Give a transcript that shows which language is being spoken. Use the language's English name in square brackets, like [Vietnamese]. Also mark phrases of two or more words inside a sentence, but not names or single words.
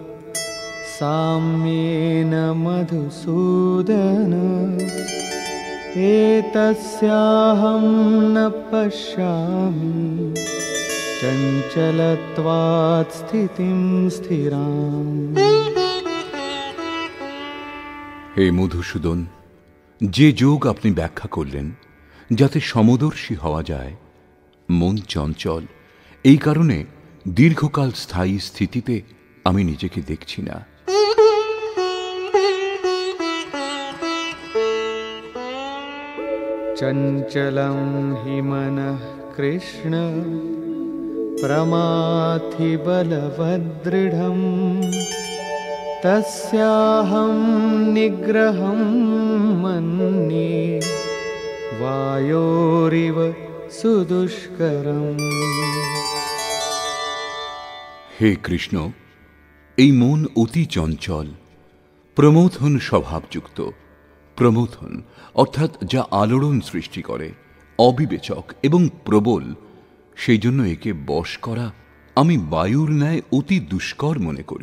[Sanskrit] साम्येन मधुसूदन एतस्याहं न पश्यामि चञ्चलत्वात् स्थितिं स्थिराम्। [Bangla] হে মধুসূদন, যে যোগ আপনি ব্যাখ্যা করলেন যাতে সমদর্শী হওয়া যায়, মন চঞ্চল, এই কারণে দীর্ঘকাল স্থায়ী স্থিতিতে আমি নিজেকে দেখছি না। [Sanskrit] चञ्चलं हि मनः कृष्ण प्रमाथि बलवदृढम् तस्याहं निग्रहं मन्ये वायोरिव सुदुष्करम्। [Bangla] হে কৃষ্ণ, এই মন অতি চঞ্চল, প্রমথন স্বভাবযুক্ত। প্রমথন অর্থাৎ যা আলোড়ন সৃষ্টি করে, অবিবেচক এবং প্রবল, সেই জন্য একে বশ করা আমি বায়ুর ন্যায় অতি দুষ্কর মনে করি।